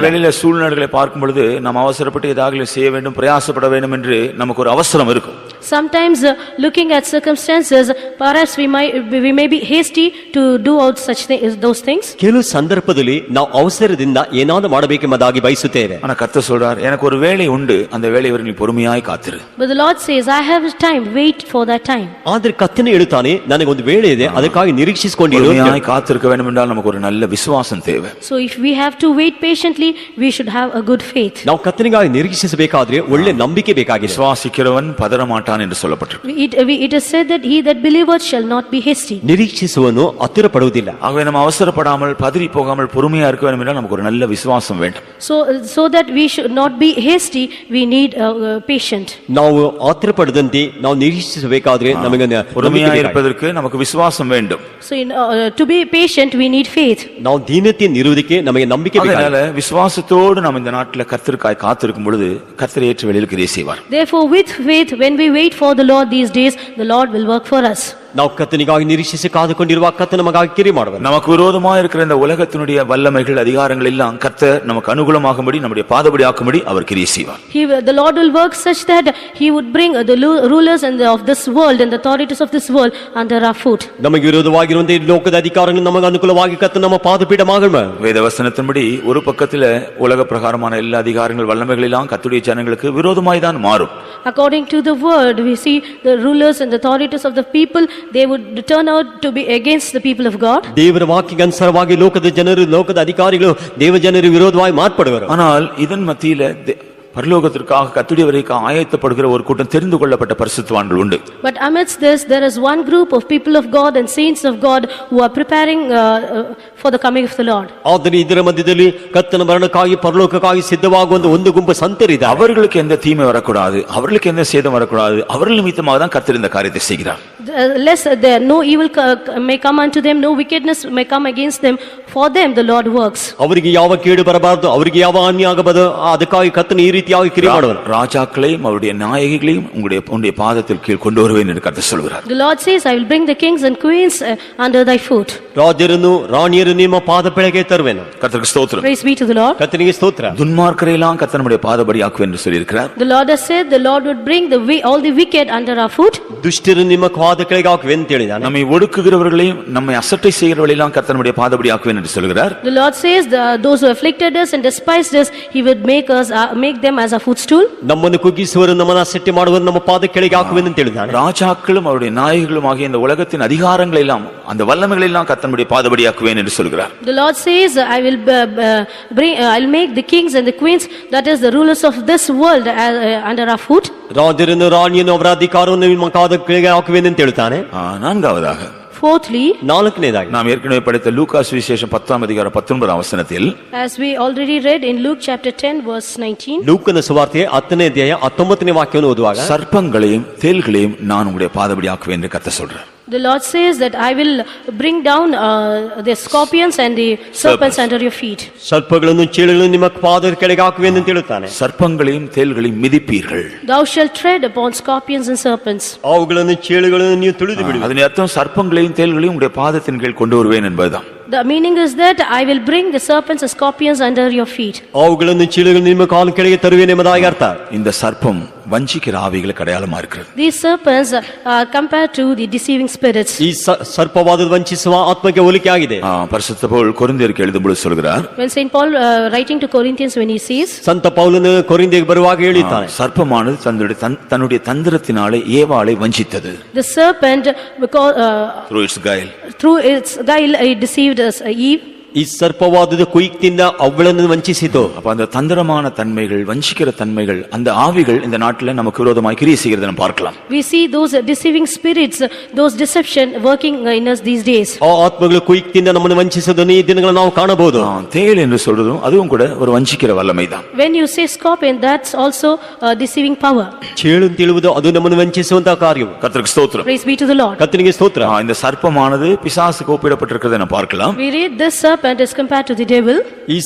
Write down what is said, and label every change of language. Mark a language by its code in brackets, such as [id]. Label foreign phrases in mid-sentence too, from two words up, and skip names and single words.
[ta] வேளையில சூழ்நிலைகளை பார்க்கும் பொழுது நாம் அவசரப்பட்டு ஏதாவது செய்ய வேண்டும் பிரயாசப்பட வேண்டும் என்று நமக்கு ஒரு அவசரம் இருக்கும். [en] Sometimes looking at circumstances, perhaps we may be hasty to do out those things. [kn] ಕೆಲವು ಸಂದರ್ಭದಲ್ಲಿ ನಾವು ಅವಸರದಿಂದ ಏನಾದರೂ ಮಾಡಬೇಕೆಂಬುದಾಗಿ ಬಯಸುತ್ತೇವೆ. [ta] ஆனா கர்த்தர் சொல்றார், எனக்கு ஒரு வேலை உண்டு, அந்த வேலை வரை நீ பொறுமையாய் காத்திரு. [en] But the Lord says, I have time, wait for that time. [kn] ಆದರೆ ಕರ್ತನು ಹೇಳುತ್ತಾನೆ, ನನಗೊಂದು ವೇಳೆ ಇದೆ, ಅದಕ್ಕಾಗಿ ನಿರೀಕ್ಷಿಸಿಕೊಂಡಿರು. [ta] பொறுமையாய் காத்திருக்க வேண்டும் என்றால் நமக்கு ஒரு நல்ல விசுவாசம் தேவை. [en] So if we have to wait patiently, we should have a good faith. [kn] ನಾವು ಕರ್ತನಿಗಾಗಿ ನಿರೀಕ್ಷಿಸಬೇಕಾದ್ರೆ ಒಳ್ಳೆ ನಂಬಿಕೆ ಬೇಕಾಗಿದೆ. [ta] விசுவாசிக்கிறவன் பதறமாட்டான் என்று சொல்லப்பட்டிருக்கு. [en] It is said that he that believeth shall not be hasty. [kn] ನಿರೀಕ್ಷಿಸುವನು ಹತ್ತಿರಪಡುವುದಿಲ್ಲ. [ta] ஆகவே நம்ம அவசரப்படாமல் பதறி போகாமல் பொறுமையா இருக்க வேண்டும் என்றால் நமக்கு ஒரு நல்ல விசுவாசம் வேண்டும். [en] So that we should not be hasty, we need patient. [kn] ನಾವು ಹತ್ತಿರಪಡದಂತೆ ನಾವು ನಿರೀಕ್ಷಿಸಬೇಕಾದ್ರೆ ನಮಗೆ [ta] பொறுமையா இருப்பதற்கு நமக்கு விசுவாசம் வேண்டும். [en] So to be patient we need faith. [kn] ನಾವು ದೀನತೆಯನ್ನು ಇರುವುದಕ್ಕೆ ನಮಗೆ ನಂಬಿಕೆ ಬೇಕಾಗಿದೆ. [ta] அதனால விசுவாசத்தோடு நாம் இந்த நாட்டில கர்த்தருக்காய் காத்திருக்கும் பொழுது கர்த்தர் ஏற்ற வேளையில் கிரியை செய்வார். [en] Therefore with faith when we wait for the Lord these days, the Lord will work for us. [kn] ನಾವು ಕರ್ತನಿಗಾಗಿ ನಿರೀಕ್ಷಿಸಿ ಕಾದುಕೊಂಡಿರುವ ಕರ್ತನ ನಮಗಾಗಿ ಕಿರಿ ಮಾಡುವರು. [ta] நமக்கு விரோதமாக இருக்கிற இந்த உலகத்தினுடைய வல்லமைகள் அதிகாரங்கள் எல்லாம் கர்த்தர் நமக்கு அனுகூலமாகும்படி நம்முடைய பாதபடி ஆக்கும்படி அவர் கிரியை செய்வார். [en] The Lord will work such that he would bring the rulers of this world and the authorities of this world under our foot. [kn] ನಮಗೆ ವಿರೋಧವಾಗಿರುವಂತ ಈ ಲೋಕದ ಅಧಿಕಾರಗಳು ನಮಗೆ ಅನುಕೂಲವಾಗಿ ಕರ್ತನ ನಮ್ಮ ಪಾದಪೀಠಮಾಗම. [ta] வேதவசனத்தின்படி ஒரு பக்கத்துல உலக பிரகாரமான எல்லா அதிகாரங்கள் வல்லமைகள் எல்லாம் கர்த்தருடைய ஜனங்களுக்கு விரோதமாய் தான் மாறும். [en] According to the word, we see the rulers and the authorities of the people, they would turn out to be against the people of God. [kn] ದೇವರ ವಾಕ್ಯಕ್ಕೆ ಅನುಸಾರವಾಗಿ ಲೋಕದ ಜನರು ಲೋಕದ ಅಧಿಕಾರಿಗಳು ದೇವ ಜನರು ವಿರೋಧವಾಗಿ ಮಾರ್ಪಡುವರು. [ta] ஆனால் இதன் மத்தியில பரலோகத்திற்காக கர்த்தருடைய வரைக்கும் ஆயத்தப்படுகிற ஒரு கூட்டம் தெரிந்து கொள்ளப்பட்ட பரிசுத்தவான்கள் உண்டு. [en] But amidst this there is one group of people of God and saints of God who are preparing for the coming of the Lord. [kn] ಆದರೆ ಇದರ ಮಧ್ಯದಲ್ಲಿ ಕರ್ತನ ಮರಣಕ್ಕಾಗಿ ಪರಲೋಕಕ್ಕಾಗಿ ಸಿದ್ಧವಾಗುವ ಒಂದು ಗುಂಪು ಸಂತರಿದೆ. [ta] அவர்களுக்கு எந்த தீமை வரக்கூடாது, அவர்களுக்கு எந்த சேதம் வரக்கூடாது, அவர்கள் நிமித்தமாக தான் கர்த்தர் இந்த காரியத்தை செய்கிறார். [en] Lest there no evil may come unto them, no wickedness may come against them, for them the Lord works. [kn] ಅವರಿಗೆ ಯಾವ ಕೇಡು ಬರಬಾರದು, ಅವರಿಗೆ ಯಾವ ಹಾನಿ ಆಗಬಾರದು, ಅದಕ್ಕಾಗಿ ಕರ್ತನ ಈ ರೀತಿಯಾಗಿ ಕ್ರಿಯೆ ಮಾಡುವರು. [ta] ராஜாக்களையும் அவருடைய நாயகிகளையும் உங்களுடைய பாதத்தில் கீழ் கொண்டு வருவேன் என்று கர்த்தர் சொல்கிறார். [en] The Lord says, I will bring the kings and queens under thy foot. [kn] ರಾಜರನ್ನು ರಾಣಿಯರು ನಿಮ್ಮ ಪಾದ ಕೆಳಗೆ ತರುವೆನು. [ta] கர்த்தருக்கு ஸ்தோத்திரம். [en] Praise be to the Lord. [kn] ಕರ್ತನಿಗೆ ಸ್ತೋತ್ರ. [ta] துன்மார்க்கரை எல்லாம் கர்த்தர் நம்முடைய பாதபடி ஆக்குவேன் என்று சொல்லியிருக்கிறார். [en] The Lord has said the Lord would bring all the wicked under our foot. [kn] ದುಷ್ಟರು ನಿಮ್ಮ ಪಾದ ಕೆಳಗೆ ಹಾಕುವೆನು ಅಂತ ಹೇಳಿದಾನೆ. [ta] நம்மை ஒடுக்குகிறவர்களையும் நம்மை அசட்டை செய்கிறவர்களையும் கர்த்தர் நம்முடைய பாதபடி ஆக்குவேன் என்று சொல்கிறார். [en] The Lord says those who afflicted us and despised us, he would make them as a footstool. [kn] ನಮ್ಮನ್ನು ಕುಗ್ಗಿಸುವರು, ನಮ್ಮನ್ನು ಅಸಟ್ಟೆ ಮಾಡುವರು, ನಮ್ಮ ಪಾದ ಕೆಳಗೆ ಹಾಕುವೆನು ಅಂತ ಹೇಳಿದಾನೆ. [ta] ராஜாக்களும் அவருடைய நாயகிகளும் ஆகிய இந்த உலகத்தின் அதிகாரங்களை எல்லாம் அந்த வல்லமைகளை எல்லாம் கர்த்தர் நம்முடைய பாதபடி ஆக்குவேன் என்று சொல்கிறார். [en] The Lord says, I'll make the kings and the queens, that is the rulers of this world, under our foot. [kn] ರಾಜರನ್ನು ರಾಣಿಯನ್ನು ಅವರ ಅಧಿಕಾರವನ್ನು ನಿಮ್ಮ ಪಾದ ಕೆಳಗೆ ಹಾಕುವೆನು ಅಂತ ಹೇಳ್ತಾನೆ. [ta] நான்காவதாக [en] Fourthly, [kn] ನಾಲ್ಕನೇದಾಗಿ [ta] நாம் ஏற்கனவே படித்த லூக்கா சுவிசேஷம் 10ஆம் அதிகாரம் 19ஆம் வசனத்தில், [en] as we already read in Luke chapter 10 verse 19, [kn] ಲೂಕನ ಸುವಾರ್ತೆ 10ನೇ ಅಧ್ಯಾಯ 19ನೇ ವಾಕ್ಯವನ್ನು ಓದುವಾಗ, [ta] சர்ப்பங்களையும் தேள்களையும் நான் உங்களுடைய பாதபடி ஆக்குவேன் என்று கர்த்தர் சொல்றார். [en] the Lord says that I will bring down the scorpions and the serpents under your feet. [kn] ಸರ್ಪಗಳನ್ನು ಚೇಳುಗಳನ್ನು ನಿಮ್ಮ ಪಾದದ ಕೆಳಗೆ ಹಾಕುವೆನು ಅಂತ ಹೇಳುತ್ತಾನೆ. [ta] சர்ப்பங்களையும் தேள்களையும் மிதிப்பீர்கள். [en] Thou shalt tread upon scorpions and serpents. [kn] ಅವುಗಳನ್ನು ಚೇಳುಗಳನ್ನು ನೀವು ತುಳಿದು ಬಿಡುವಿರಿ. [ta] அதன் அர்த்தம் சர்ப்பங்களையும் தேள்களையும் உங்களுடைய பாதத்தின் கீழ் கொண்டு வருவேன் என்பதுதான். [en] The meaning is that I will bring the serpents and scorpions under your feet. [kn] ಅವುಗಳನ್ನು ಚೇಳುಗಳನ್ನು ನಿಮ್ಮ ಕಾಲ ಕೆಳಗೆ ತರುವೆನು ಎಂಬುದಾಗಿ ಅರ್ಥ. [ta] இந்த சர்ப்பம் வஞ்சிக்கிற ஆவிகளுக்கு அடையாளமா இருக்கிறது. [en] These serpents are compared to the deceiving spirits. [kn] ಈ ಸರ್ಪವಾದ ವಂಚಿಸುವ ಆತ್ಮಕ್ಕೆ ಹೋಲಿಕೆ ಆಗಿದೆ. [ta] பரிசுத்த பவுல் கொரிந்தியருக்கு எழுதும்போது சொல்கிறார், [en] When Saint Paul writing to Corinthians, when he says, [kn] ಸಂತ ಪೌಲನು ಕೊರಿಂಥಿಗೆ ಬರುವಾಗ ಹೇಳಿದ್ದಾನೆ, [ta] சர்ப்பமானது தன்னுடைய தந்திரத்தினாலே ஏவாளை வஞ்சித்தது. [en] the serpent, because through its guile it deceived us, Eve. [kn] ಈ ಸರ್ಪವಾದದ ಕುಯುಕ್ತಿಯಿಂದ ಅವಳನ್ನು ವಂಚಿಸಿತು. [ta] அப்ப அந்த தந்திரமான தன்மைகள், வஞ்சிக்கிற தன்மைகள், அந்த ஆவிகள் இந்த நாட்டில் நமக்கு விரோதமாய் கிரியை செய்கிறதை நாம் பார்க்கலாம். [en] We see those deceiving spirits, those deception working in us these days. [kn] ಆ ಆತ್ಮಗಳು ಕುಯುಕ್ತಿಯಿಂದ ನಮ್ಮನ್ನು ವಂಚಿಸುವುದನ್ನು ಈ ದಿನಗಳಲ್ಲಿ ನಾವು ಕಾಣಬಹುದು. [ta] தேள் என்று சொல்றதும் அதுவும் கூட ஒரு வஞ்சிக்கிற வல்லமைதான். [en] When you say scorpion, that's also a deceiving power. [kn] ಚೇಳು ಅಂತ ಹೇಳುವುದು ಅದು ನಮ್ಮನ್ನು ವಂಚಿಸುವಂತಹ ಕಾರ್ಯವು. [ta] கர்த்தருக்கு ஸ்தோத்திரம். [en] Praise be to the Lord. [kn] ಕರ್ತನಿಗೆ ಸ್ತೋತ್ರ. [ta] இந்த சர்ப்பமானது பிசாசுக்கு ஒப்பிடப்பட்டிருக்கிறதை நாம் பார்க்கலாம். [en] We read this serpent is compared to the devil.